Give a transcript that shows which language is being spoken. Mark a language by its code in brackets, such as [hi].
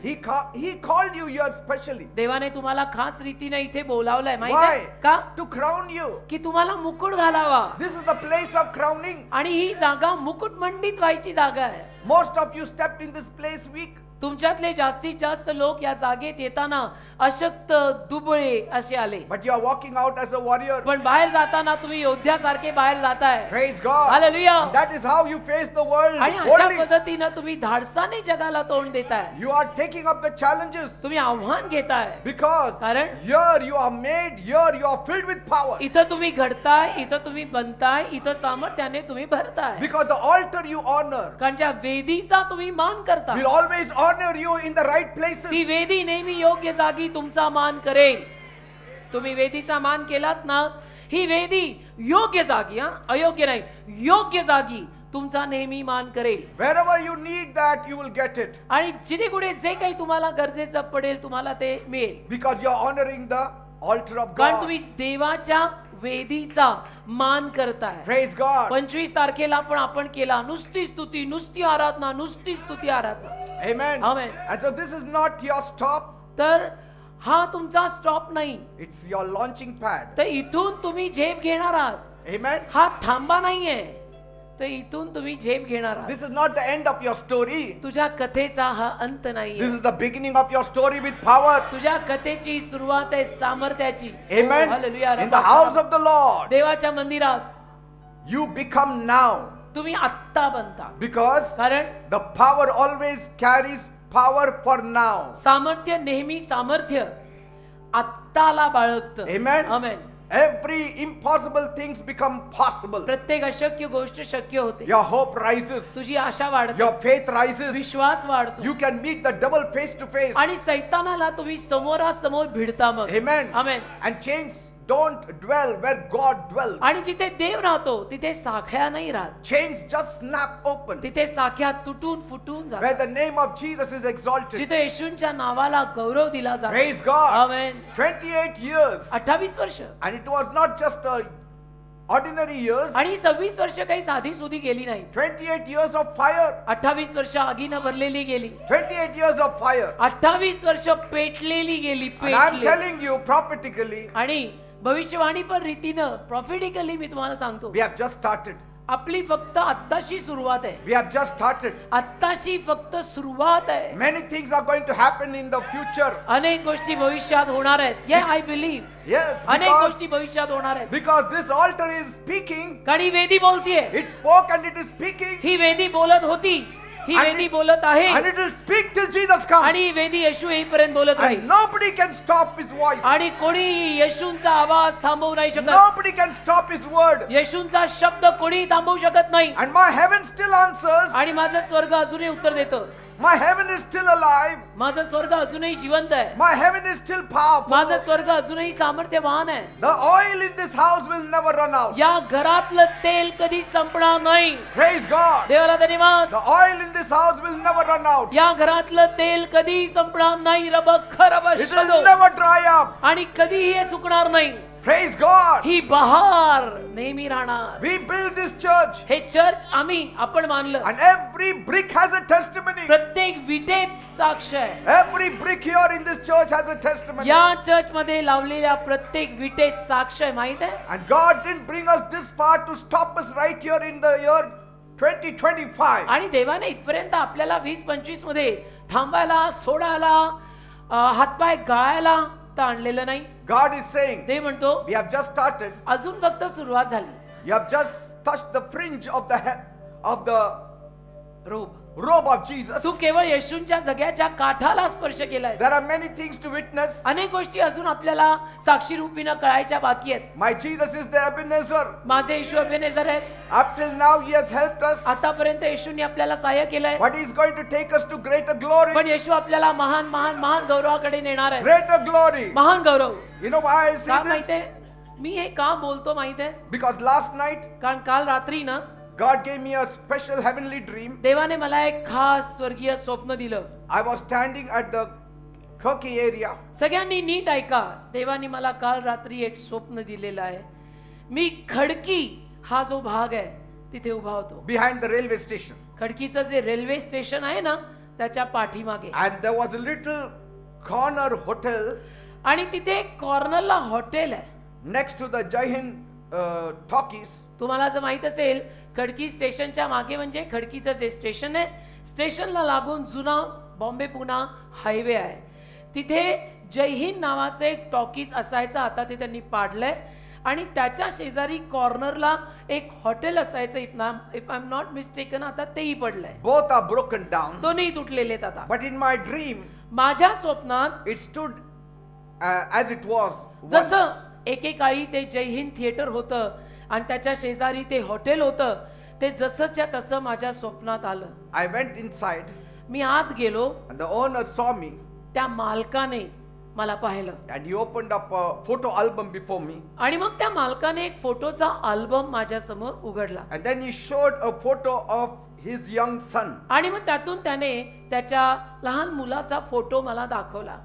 [en] He called you here specially. [mr] देवाने तुम्हाला खास रीतीने इथे बोलावलंय माहिती [en] Why? [mr] आहे का? [en] To crown you. [mr] की तुम्हाला मुकुट घालावा. [en] This is the place of crowning. [mr] आणि ही जागा मुकुट मंडित व्हायची जागा आहे. [en] Most of you stepped in this place weak. [mr] तुमच्यातले जास्तीत जास्त लोक या जागेत येताना अशक्त, दुबळे असे आले. [en] But you are walking out as a warrior. [mr] पण बाहेर जाताना तुम्ही योद्ध्यासारखे बाहेर जाताय. [en] Praise God. [mr] Hallelujah. [en] That is how you face the world [mr] आणि अशा [en] boldly. [mr] पद्धतीनं तुम्ही धाडसाने जगाला तोंड देताय. [en] You are taking up the challenges. [mr] तुम्ही आव्हान घेताय. [en] Because [mr] कारण [en] here you are made, here you are filled with power. [mr] इथं तुम्ही घडताय, इथं तुम्ही बनताय, इथं सामर्थ्याने तुम्ही भरताय. [en] Because the altar you honor [mr] कारण ज्या वेदीचा तुम्ही मान करता, [en] will always honor you in the right places. [mr] ती वेदी नेहमी योग्य जागी तुमचा मान करेल. तुम्ही वेदीचा मान केलात ना, ही वेदी योग्य जागी, अयोग्य नाही, योग्य जागी तुमचा नेहमी मान करेल. [en] Wherever you need that, you will get it. [mr] आणि जिथे कुठे जे काही तुम्हाला गरजेचं पडेल तुम्हाला ते मिळेल. [en] Because you are honoring the altar of [mr] कारण [en] God. [mr] तुम्ही देवाच्या वेदीचा मान करताय. [en] Praise God. [mr] 25 तारखेला पण आपण केला, नुसती स्तुती, नुसती आराधना, नुसती स्तुती आराधना. [en] Amen. Amen. And so this is not your stop. [mr] तर हा तुमचा स्टॉप नाही. [en] It's your launching pad. [mr] तर इथून तुम्ही झेप घेणार आहात. [en] Amen. [mr] हा थांबा नाहीये. तर इथून तुम्ही झेप घेणार आहात. [en] This is not the end of your story. [mr] तुझ्या कथेचा हा अंत [en] This [mr] नाहीये. [en] is the beginning of your story with power. [mr] तुझ्या कथेची सुरुवात आहे सामर्थ्याची. [en] Amen. [mr] Hallelujah. [en] In the house of the Lord, [mr] देवाच्या मंदिरात [en] you become now. [mr] तुम्ही आत्ता बनता. [en] Because [mr] कारण [en] the power always carries power for now. [mr] सामर्थ्य नेहमी सामर्थ्य आत्ताला बाळगतं. [en] Amen. [mr] आमेन. [en] Every impossible things become possible. [mr] प्रत्येक अशक्य गोष्ट शक्य होते. [en] Your hope rises. [mr] तुझी आशा वाढते. [en] Your faith rises. [mr] विश्वास वाढतो. [en] You can meet the devil face to face. [mr] आणि सैतानाला तुम्ही समोरासमोर भिडता मग. [en] Amen. [mr] Amen. [en] And chains don't dwell where God dwells. [mr] आणि जिथे देव राहतो तिथे साख्या नाही राहत. [en] Chains just snap open. [mr] तिथे साख्या तुटून फुटून [en] Where [mr] जातात. [en] the name of Jesus is exalted. [mr] जिथे येशूंच्या नावाला गौरव दिला जातो. [en] Praise God. [mr] आमेन. [en] 28 years. [mr] 28 वर्ष. [en] And it was not just ordinary years. [mr] आणि 26 वर्ष काही साधी सुधी गेली नाही. [en] 28 years of fire. [mr] 28 वर्ष आगीनं भरलेली गेली. [en] 28 years of fire. [mr] 28 वर्ष पेटलेली गेली. [en] And I'm [mr] पेटली. [en] telling you prophetically, [mr] आणि भविष्यवाणी पण रीतीनं प्रॉफिटिकली मी तुम्हाला सांगतो, [en] we have just started. [mr] आपली फक्त आत्ताशी सुरुवात आहे. [en] We have just started. [mr] आत्ताशी फक्त सुरुवात आहे. [en] Many things are going to happen in the future. [mr] अनेक गोष्टी भविष्यात होणार आहेत. [en] Yeah I believe. Yes, [mr] अनेक [en] because, [mr] गोष्टी भविष्यात होणार आहेत. [en] because this altar is speaking. [mr] कारण ही वेदी बोलतीये. [en] It spoke and it is speaking. [mr] ही वेदी बोलत होती, ही [en] And [mr] वेदी [en] it- [mr] बोलत आहे, [en] And it will speak till Jesus comes. [mr] आणि ही वेदी येशू येईपर्यंत बोलत [en] And [mr] राहील. [en] nobody can stop his voice. [mr] आणि कोणी येशूंचा आवाज थांबवू नाही शकत. [en] Nobody can stop his word. [mr] येशूंचा शब्द कोणी थांबवू शकत नाही. [en] And my heaven still answers. [mr] आणि माझं स्वर्ग अजूनही उत्तर देतं. [en] My heaven is still alive. [mr] माझा स्वर्ग अजूनही जिवंत आहे. [en] My heaven is still powerful. [mr] माझा स्वर्ग अजूनही सामर्थ्यवान आहे. [en] The oil in this house will never run out. [mr] या घरातलं तेल कधी संपणार नाही. [en] Praise God. [mr] देवाला धन्यवाद. [en] The oil in this house will never run out. [mr] या घरातलं तेल कधी संपणार नाही. रब खरब [en] It will never dry up. [mr] आणि कधीही हे सुकणार नाही. [en] Praise God. [mr] ही बहार नेहमी राहणार. [en] We build this church [mr] हे चर्च आपण मानलं. [en] and every brick has a testimony. [mr] प्रत्येक विटेत साक्ष आहे. [en] Every brick here in this church has a testimony. [mr] या चर्च मध्ये लावलेल्या प्रत्येक विटेत साक्ष आहे. माहित आहे. [en] And God didn't bring us this far to stop us right here in the year 2025. [mr] आणि देवाने इथपर्यंत आपल्याला 2025 मध्ये थांबायला, सोडायला, हातपाय गाळायला तर आणलेलं नाही. [en] God is saying, [mr] ते म्हणतो [en] we have just started. [mr] अजून फक्त सुरुवात झाली. [en] You have just touched the fringe of the robe of Jesus. [mr] तू केवळ येशूंच्या जग्याच्या काठाला स्पर्श केलाय. [en] There are many things to witness. [mr] अनेक गोष्टी अजून आपल्याला साक्षी रूपीनं कळायच्या बाकी आहेत. [en] My Jesus is the Ebenezer. [mr] माझे येशू अबेनेझर आहेत. [en] Up till now he has helped us. [mr] आतापर्यंत येशूंनी आपल्याला सहाय्य केलंय. [en] But he is going to take us to greater glory. [mr] पण येशू आपल्याला महान महान महान गौरवाकडे नेणार आहे. [en] Greater glory. [mr] महान गौरव. [en] You know why I [mr] का [en] say this? [mr] माहितीये, मी हे का बोलतो माहितीये, [en] Because last night [mr] कारण काल रात्री ना [en] God gave me a special heavenly dream. [mr] देवाने मला एक खास स्वर्गीय स्वप्न दिलं. [en] I was standing at the Kirky area. [mr] सगळ्यांनी नीट ऐका. देवाने मला काल रात्री एक स्वप्न दिलेलं आहे. मी खडकी हा जो भाग आहे तिथे उभा होतो. [en] Behind the railway station. [mr] खडकीचं जे रेल्वे स्टेशन आहे ना त्याच्या पाठीमागे. [en] And there was a little corner hotel [mr] आणि तिथे एक कॉर्नरला हॉटेल आहे. [en] next to the Jai Hind talkies. [mr] तुम्हाला जर माहित असेल, खडकी स्टेशनच्या मागे म्हणजे खडकीचं जे स्टेशन आहे, स्टेशनला लागून जुना बॉम्बे पुणा हायवे आहे. तिथे जय हिंद नावाचं एक टॉकीज असायचं, आता ते त्यांनी पाडलंय. आणि त्याच्या शेजारी कॉर्नरला एक हॉटेल असायचं. [en] If I am not mistaken आता तेही पडलंय. Both are broken down. [mr] दोन्ही तुटलेले आहेत आता. [en] But in my dream, [mr] माझ्या स्वप्नात [en] it stood as it was once. [mr] जसं एकेकाळी ते जय हिंद थिएटर होतं आणि त्याच्या शेजारी ते हॉटेल होतं, ते जसंच्या तसं माझ्या स्वप्नात आलं. [en] I went inside [mr] मी आत गेलो. [en] and the owner saw me [mr] त्या मालकाने मला पाहिलं [en] and he opened up a photo album before me. [mr] आणि मग त्या मालकाने एक फोटोचा अल्बम माझ्या समोर उघडला. [en] And then he showed a photo of his young son. [mr] आणि मग त्यातून त्याने त्याच्या लहान मुलाचा फोटो मला दाखवला.